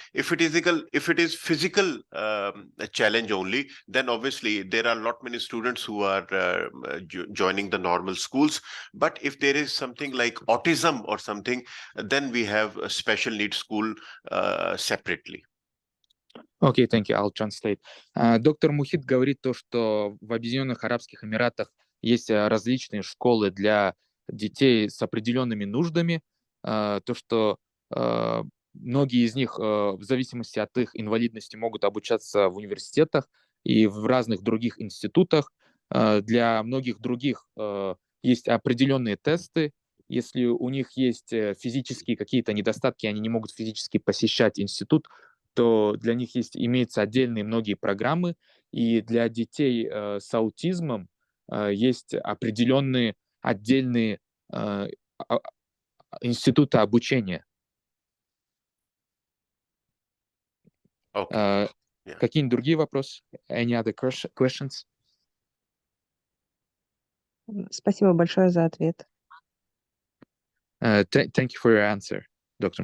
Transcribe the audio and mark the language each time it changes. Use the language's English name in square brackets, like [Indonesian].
[English] If it is physical challenge only, then obviously there are not many students who who are joining the normal schools. But if there is something like autism or something, then we have a special needs school separately. Okay, thank you. I'll translate. [Russian] Доктор Мухит говорит то, что в Объединенных Арабских Эмиратах есть различные школы для детей с определенными нуждами. То, что многие из них в зависимости от их инвалидности могут обучаться в университетах и в разных других институтах. Для многих других есть определенные тесты. Если у них есть физические какие-то недостатки, они не могут физически посещать институт, то для них имеются отдельные многие программы, и для детей с аутизмом есть определенные отдельные институты обучения. [English] Okay. Yeah. [Russian] Какие-нибудь другие вопросы? [English] Any other questions? [Russian] Спасибо большое за ответ. [English] Thank you for your answer, Dr.